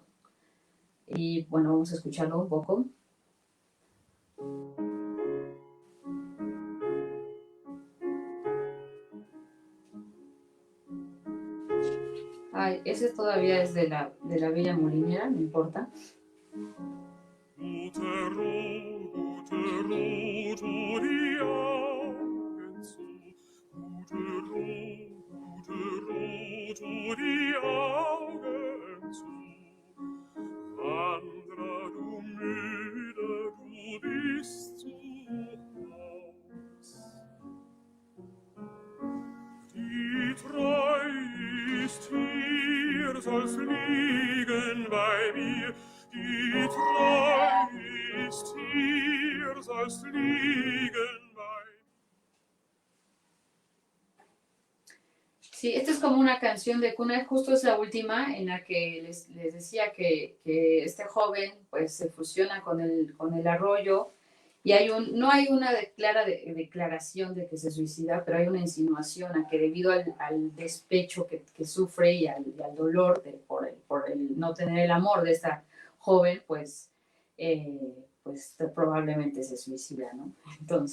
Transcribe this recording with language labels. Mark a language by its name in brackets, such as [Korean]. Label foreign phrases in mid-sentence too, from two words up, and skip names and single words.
[Spanish] Y bueno, vamos a escucharlo un poco. Ay, ese todavía es de la Bella Molinera, no importa. [German] Gute Ruth, tu die Augen zu. Gute Ruth, tu die Augen zu. Wanderer, du müde, du bist zu Haus. Die Treu ist hier, soll's liegen bei mir. Die Treu ist hier, soll's liegen bei mir. [Spanish] Sí, esta es como una canción de cuna, justo es la última, en la que les decía que este joven pues se fusiona con el arroyo, y no hay una clara declaración de que se suicida, pero hay una insinuación a que debido al despecho que sufre y al dolor por el no tener el amor de esta joven, pues probablemente se suicida, ¿no?